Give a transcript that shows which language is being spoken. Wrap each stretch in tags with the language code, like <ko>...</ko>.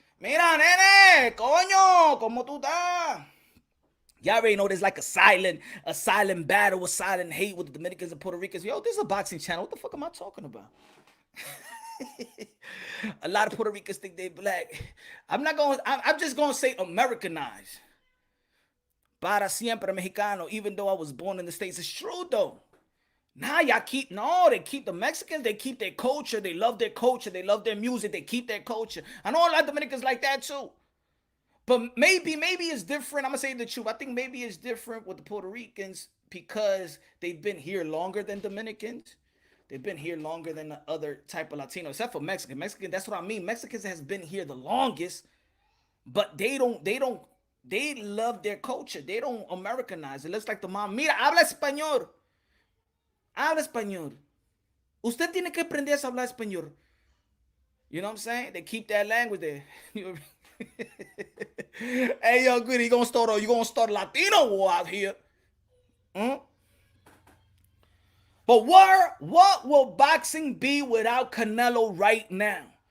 <es>Mira, nene, coño, ¿cómo tú estás?</es> <en>Y'all already know there's like a silent battle, a silent hate with the Dominicans and Puerto Ricans. Yo, this is a boxing channel. What the fuck am I talking about? A lot of Puerto Ricans think they black. I'm just gonna say Americanized.</en> <es>Para siempre mexicano,</es> <en>even though I was born in the States. It's true though. Now they keep the Mexicans, they keep their culture, they love their culture, they love their music, they keep their culture. I know a lot of Dominicans like that too. But maybe it's different. I'm gonna say the truth. I think maybe it's different with the Puerto Ricans because they've been here longer than Dominicans. They've been here longer than the other type of Latino, except for Mexican. That's what I mean. Mexicans has been here the longest, but they love their culture. They don't Americanize. It looks like the mom.</en> <es>Mira, habla español. Usted tiene que aprender a hablar español.</es> <en>You know what I'm saying? They keep that language there. Hey, yo, good. You gonna start Latino war out here? But what will boxing be without Canelo right now?</en>